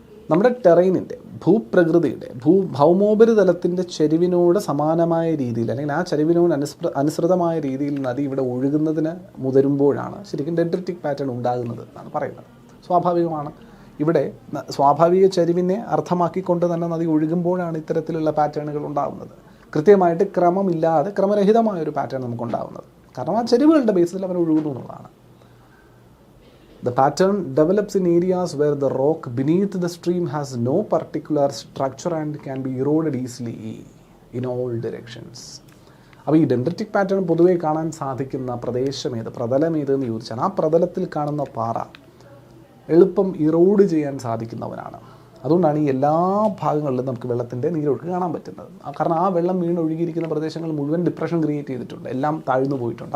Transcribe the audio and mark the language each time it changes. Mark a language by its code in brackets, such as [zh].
[ml] നമ്മുടെ ടെറൈനിൻ്റെ, ഭൂപ്രകൃതിയുടെ, ഭൗമോപരിതലത്തിൻ്റെ ചെരിവിനോട് സമാനമായ രീതിയിൽ, അല്ലെങ്കിൽ ആ ചെരിവിനോട് അനുസൃതമായ രീതിയിൽ നദി ഇവിടെ ഒഴുകുന്നതിന് മുതിരുമ്പോഴാണ് ശരിക്കും ഡെൻഡ്രിറ്റിക് പാറ്റേൺ ഉണ്ടാകുന്നത് എന്നാണ് പറയുന്നത്. സ്വാഭാവികമാണ്. ഇവിടെ സ്വാഭാവിക ചരിവിനെ അർത്ഥമാക്കിക്കൊണ്ട് തന്നെ നദി ഒഴുകുമ്പോഴാണ് ഇത്തരത്തിലുള്ള പാറ്റേണുകൾ ഉണ്ടാകുന്നത്. കൃത്യമായിട്ട് ക്രമമില്ലാതെ ക്രമരഹിതമായൊരു പാറ്റേൺ നമുക്കുണ്ടാകുന്നത്. കാരണം ആ ചരിവുകളുടെ ബേസിൽ അവർ ഒഴുകുന്നു എന്നുള്ളതാണ്. [en] The pattern develops in areas where the rock beneath the stream has no particular structure and can be eroded easily in all directions. [ml] അപ്പോൾ ഈ ഡെൻഡ്രിറ്റിക് പാറ്റേൺ പൊതുവേ കാണാൻ സാധിക്കുന്ന പ്രതലമേതെന്ന് ചോദിച്ചാൽ ആ പ്രതലത്തിൽ കാണുന്ന പാറ എളുപ്പം ഇറോഡ് ചെയ്യാൻ സാധിക്കുന്നവനാണ്. അതുകൊണ്ടാണ് ഈ എല്ലാ ഭാഗങ്ങളിലും നമുക്ക് വെള്ളത്തിൻ്റെ നീരൊഴുക്ക് കാണാൻ പറ്റുന്നത്. കാരണം ആ വെള്ളം വീണൊഴുകിയിരിക്കുന്ന പ്രദേശങ്ങൾ മുഴുവൻ ഡിപ്രഷൻ ക്രിയേറ്റ് ചെയ്തിട്ടുണ്ട്, എല്ലാം താഴ്ന്നു പോയിട്ടുണ്ട്.